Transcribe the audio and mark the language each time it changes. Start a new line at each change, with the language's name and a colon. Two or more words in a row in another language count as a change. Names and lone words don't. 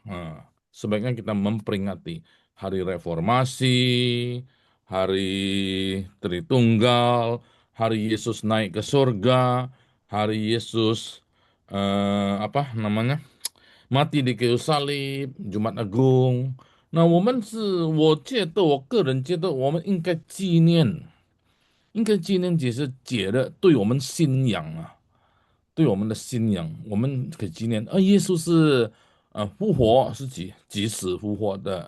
Indonesian: Nah, sebaiknya kita memperingati hari reformasi, hari Tritunggal, hari Yesus naik ke surga, hari Yesus apa namanya mati di kayu salib, Jumat Agung。
Chinese: 那我个人觉得，我们应该纪念，应该纪念这些节日对我们信仰对我们的信仰，我们可以纪念，耶稣是复活，是几时复活的？